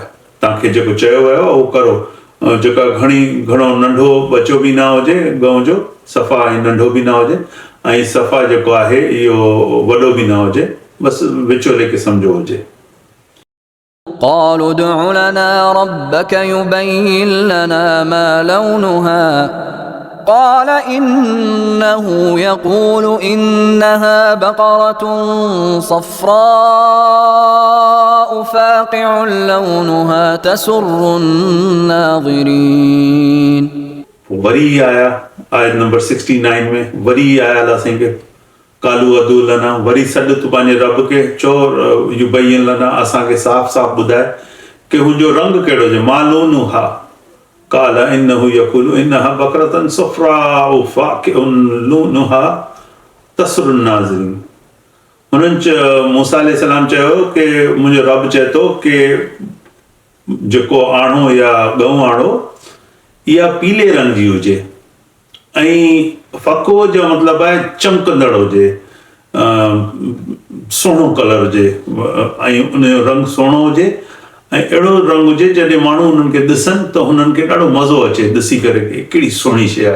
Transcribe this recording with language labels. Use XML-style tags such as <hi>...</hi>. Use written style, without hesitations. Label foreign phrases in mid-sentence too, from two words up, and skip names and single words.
<sd>तव्हांखे जेको चयो वियो आहे उहो करो, जेका घणो नंढो बचो बि न हुजे गऊं जो, सफ़ा ऐं नंढो बि न हुजे, ऐं सफ़ा जेको आहे इहो वॾो बि न हुजे, बसि विचोले क़िस्म जो हुजे।</sd> <ar>قالوا ادع لنا ربك يبين لنا ما لونها قال إنه يقول إنها بقرة صفراء فاقع لونها تسر الناظرين.</ar> <sd>वरी आया आयत नंबर 69 में, वरी आया अल्लाह साईं खे,</sd> <ar>قالوا ادع لنا,</ar> <sd>वरी सॾु तूं पंहिंजे रब खे, चओ</sd> <ar>يبين لنا,</ar> <sd>असांखे साफ़ साफ़ ॿुधाए कि हुनजो रंग कहिड़ो हुजे।</sd> <ar>ما لونها قال إنه يقول إنها بقرة صفراء فاقع لونها تسر الناظرين.</ar> <sd>हुननि मूसा अलैहिस्सलाम चयो कि मुंहिंजो रब चए थो कि जेको आणो या गऊं आणो इहा पीले रंग जी हुजे, ऐं फ़को जो मतिलबु आहे चमकंदड़ हुजे, सुहिणो कलर हुजे, ऐं उनजो रंग सुहिणो हुजे, ऐं अहिड़ो रंग हुजे जॾहिं माण्हू उन्हनि खे ॾिसनि त हुननि खे ॾाढो मज़ो अचे ॾिसी करे कि कहिड़ी सुहिणी शइ आहे।</sd>